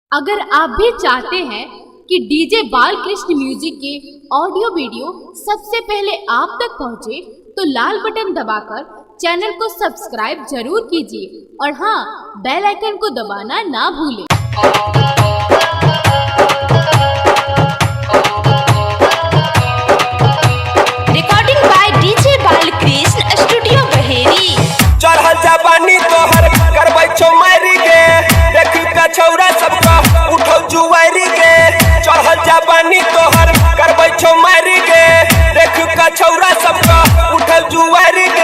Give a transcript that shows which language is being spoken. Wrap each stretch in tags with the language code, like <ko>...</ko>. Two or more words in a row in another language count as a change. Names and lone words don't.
<hi>अगर आप भी चाहते हैं कि डीजे बालकृष्ण म्यूजिक के</hi> <en>audio video</en> <hi>सबसे पहले आप तक पहुंचे, तो लाल बटन दबाकर चैनल को सब्सक्राइब जरूर कीजिए और हाँ,</hi> <en>bell icon</en> <hi>को दबाना ना भूलें।</hi> <en>recording by DJ Balkrishna Studio Baheri.</en> <anp>चढ़ल जवानी तोहर करबै छौ मारी गे, देख का छौरा सबका उठौ जुआरी गे। चढ़ल जवानी तोहर करबै छौ मारी गे, देख का छौरा सबका उठौ जुआरी गे।</anp>